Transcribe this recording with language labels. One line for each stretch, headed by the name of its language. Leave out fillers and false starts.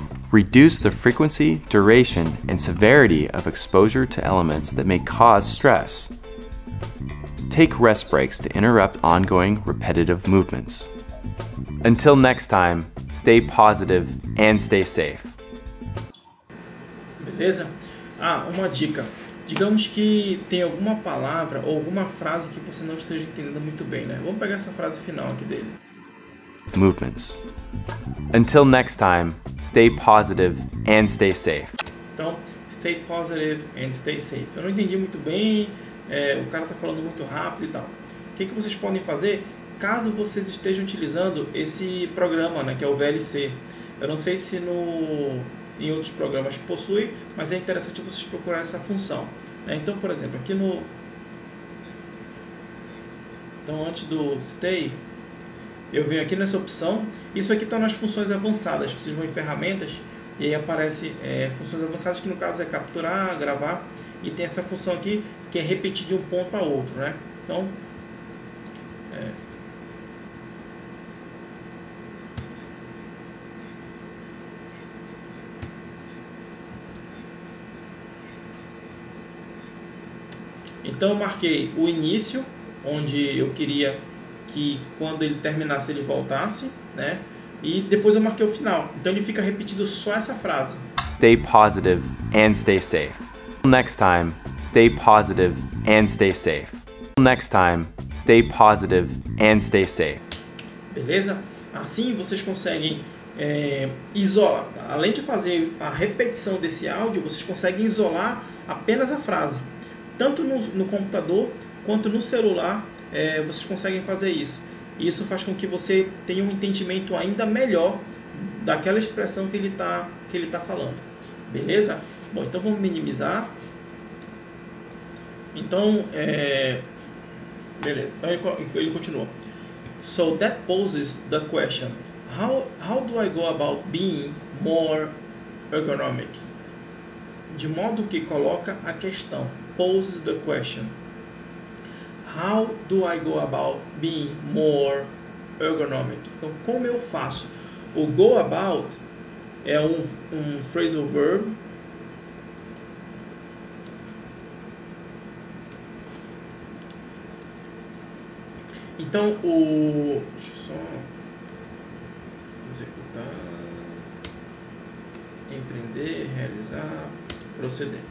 English: Reduce the frequency, duration, and severity of exposure to elements that may cause stress. Take rest breaks to interrupt ongoing repetitive movements. Until next time, stay positive and stay safe.
Portuguese: Beleza? Uma dica. Digamos que tem alguma palavra ou alguma frase que você não esteja entendendo muito bem, né? Vamos pegar essa frase final aqui dele.
English: Movements. Until next time, stay positive and stay safe. Então, stay positive and stay safe.
Portuguese: Eu não entendi muito bem, o cara está falando muito rápido e tal. O que vocês podem fazer caso vocês estejam utilizando esse programa, né, que é o VLC? Eu não sei se em outros programas possui, mas é interessante vocês procurarem essa função, né? Então, por exemplo, aqui Então antes do stay, eu venho aqui nessa opção. Isso aqui está nas funções avançadas. Vocês vão em ferramentas e aí aparece funções avançadas, que no caso é capturar, gravar, e tem essa função aqui que é repetir de um ponto a outro, né? Então então eu marquei o início, onde eu queria que quando ele terminasse ele voltasse, né? E depois eu marquei o final. Então ele fica repetindo só essa frase.
English: Stay positive and stay safe. Next time, stay positive and stay safe. Next time, stay positive and stay safe.
Portuguese: Beleza? Assim vocês conseguem isolar. Além de fazer a repetição desse áudio, vocês conseguem isolar apenas a frase. Tanto no computador quanto no celular, vocês conseguem fazer isso. Isso faz com que você tenha um entendimento ainda melhor daquela expressão que ele tá falando. Beleza? Bom, então vamos minimizar. Então, beleza. Então ele continua.
English: So that poses the question: how do I go about being more ergonomic?
Portuguese: De modo que coloca a questão.
English: Poses the question. How do I go about being more ergonomic?
Portuguese: Então, como eu faço? O go about é um phrasal verb. Então, deixa eu só executar, empreender, realizar, proceder.